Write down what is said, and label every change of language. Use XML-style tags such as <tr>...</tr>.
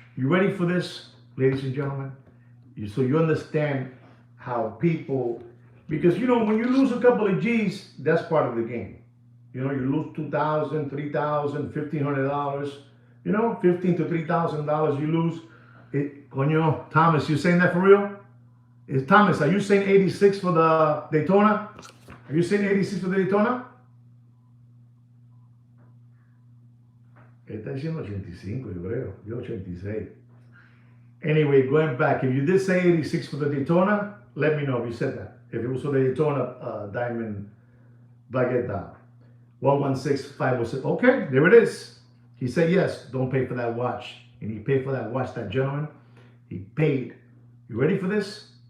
<en>You ready for this, ladies and gentlemen? So you understand how people, because when you lose a couple of G's, that's part of the game. You lose $2,000, $3,000, $1,500. You know, $15 to $3,000 you lose. Coño, Thomas, you saying that for real? Thomas, are you saying 86 for the Daytona? Are you saying 86 for the Daytona?</en> <es>Él está diciendo 85, yo creo. Yo 86.</es> <en>Anyway, going back, if you did say 86 for the Daytona, let me know if you said that. If it was for the Daytona Diamond Baguette Dial. 116506. Okay, there it is. He said yes, don't pay for that watch. And he paid for that watch, that gentleman. He paid. You ready for this?</en>